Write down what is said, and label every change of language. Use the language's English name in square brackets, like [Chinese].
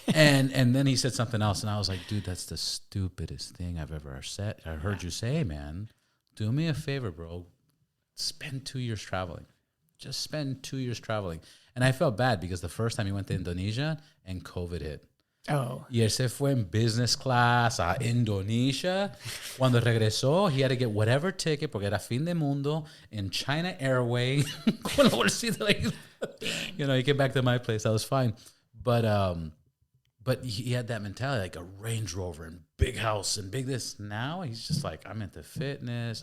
[English] and then he said something else, and I was like, dude, that's the stupidest thing I've ever said. I heard you say, man. Do me a favor, bro. Spend 2 years traveling. Just spend 2 years traveling. And I felt bad because the first time he went to Indonesia and COVID hit. Oh. [Spanish] Y él se fue en business class a Indonesia. Cuando regresó, [English] he had to get whatever ticket [Spanish] porque era fin de mundo [English] in China Airway. [Spanish] Con la bolsita, [English] like, he came back to my place. I was fine. But he had that mentality, like a Range Rover and big house and big this. Now he's just like, I'm into fitness.